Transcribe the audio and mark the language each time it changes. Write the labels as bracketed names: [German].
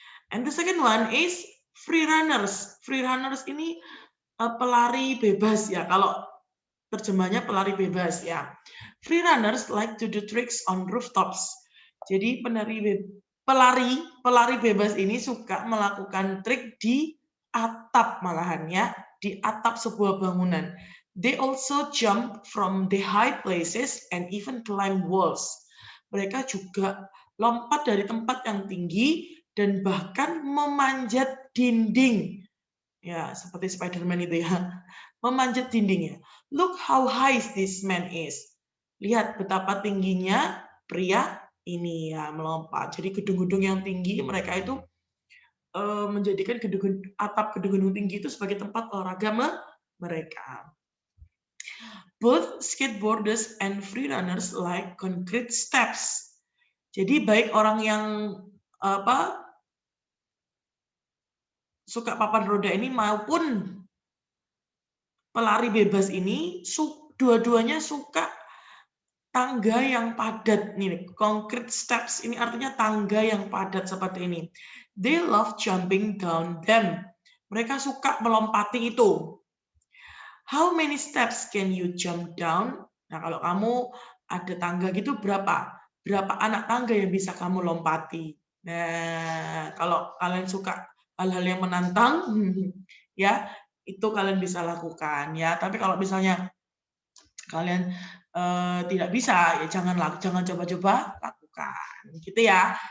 [English] And the second one is free runners. Free runners [Indonesian] ini pelari bebas ya. Kalau terjemahnya pelari bebas ya. [English] Free runners like to do tricks on rooftops. [Indonesian] Jadi pelari bebas ini suka melakukan trik di atap malahan ya, di atap sebuah bangunan. [English] They also jump from the high places and even climb walls. [Indonesian] Mereka juga lompat dari tempat yang tinggi dan bahkan memanjat dinding. Ya, seperti Spider-Man itu ya. Memanjat dinding ya. [English] Look how high this man is. [Indonesian] Lihat betapa tingginya pria ini ya melompat. Jadi gedung-gedung yang tinggi mereka itu menjadikan atap gedung-gedung tinggi itu sebagai tempat olahraga mereka. [English] Both skateboarders and free runners like concrete steps. [Indonesian] Jadi baik orang yang suka papan roda ini maupun pelari bebas ini dua-duanya suka tangga yang padat nih. Concrete steps ini artinya tangga yang padat seperti ini. [English] They love jumping down them. [Indonesian] Mereka suka melompati itu. [English] How many steps can you jump down? [Indonesian] Nah, kalau kamu ada tangga gitu berapa? Berapa anak tangga yang bisa kamu lompati? Nah, kalau kalian suka hal-hal yang menantang, ya itu kalian bisa lakukan ya. Tapi kalau misalnya kalian tidak bisa, ya jangan coba-coba lakukan, gitu ya.